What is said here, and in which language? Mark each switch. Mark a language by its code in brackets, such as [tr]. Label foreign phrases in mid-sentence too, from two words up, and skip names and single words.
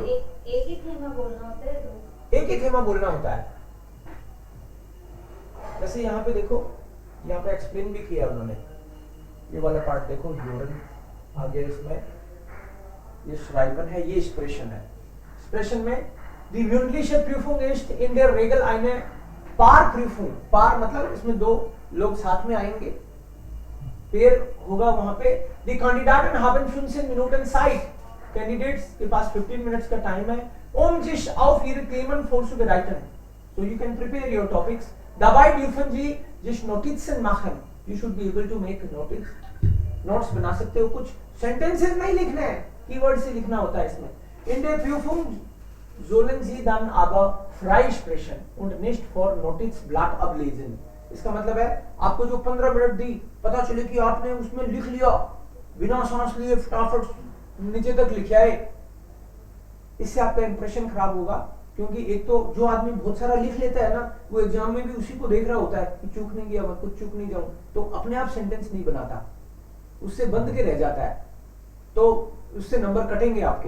[hi] एक ही थीमा बोलना होता है, एक ही थीमा बोलना होता है। जैसे यहाँ पे देखो, यहाँ पे एक्सप्लेन भी किया उन्होंने, ये वाला पार्ट देखो, यूरन आ गया इसमें, ये श्राइबन है, ये एक्सप्रेशन है। [de] एक्सप्रेशन में die mündliche Prüfung ist in der Regel eine Paarprüfung, [hi] पार मतलब इसमें दो लोग साथ में आएंगे, पेयर होगा वहां पे। [de] die Kandidaten haben 15 Minuten Zeit, [hi] कैंडिडेट्स के पास 15 मिनट्स का टाइम है, [de] um sich auf ihre Themen vorzubereiten, [en] so you can prepare your topics. [de] dabei dürfen Sie sich Notizen machen, [en] you should be able to make notice, [hi] नोट्स बना सकते हो। कुछ सेंटेंसेस नहीं लिखने हैं, कीवर्ड से लिखना होता है इसमें। [de] in der Prüfung sollen Sie dann aber frei sprechen und nicht vor Notizblatt ablesen. [hi] इसका मतलब है आपको जो 15 मिनट दी, पता चले कि आपने उसमें लिख लिया बिना सांस लिए, फटाफट नीचे तक लिख आए, इससे आपका इंप्रेशन खराब होगा। क्योंकि एक तो जो आदमी बहुत सारा लिख लेता है ना, वो एग्जाम में भी उसी को देख रहा होता है कि चूक नहीं गया मैं, कुछ चूक नहीं जाऊं, तो अपने आप सेंटेंस नहीं बनाता, उससे बंद के रह जाता है, तो उससे नंबर कटेंगे आपके।